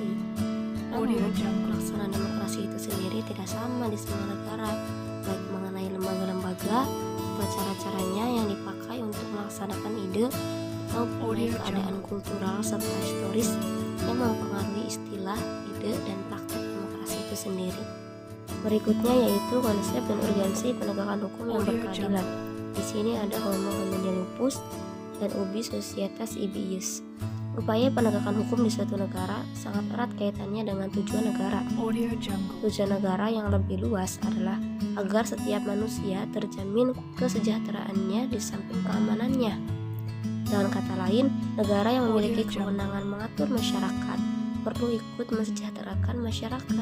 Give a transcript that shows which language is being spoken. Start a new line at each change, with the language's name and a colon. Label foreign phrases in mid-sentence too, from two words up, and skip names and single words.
Indonesian: Namun, pelaksanaan demokrasi itu sendiri tidak sama di semua negara, baik mengenai lembaga-lembaga atau cara-caranya yang dipakai untuk melaksanakan ide ataupun keadaan kultural serta historis yang mempengaruhi istilah, ide, dan praktek demokrasi itu sendiri. Berikutnya yaitu konsep dan urgensi penegakan hukum yang berkeadilan. Di sini ada
Latin: Homo homini lupus
Indonesian: dan
Latin: ubi societas ibi ius.
Indonesian: Upaya penegakan hukum di suatu negara sangat erat kaitannya dengan tujuan negara. Tujuan negara yang lebih luas adalah agar setiap manusia terjamin kesejahteraannya di samping keamanannya. Dengan kata lain, negara yang memiliki kewenangan mengatur masyarakat perlu ikut mensejahterakan masyarakat.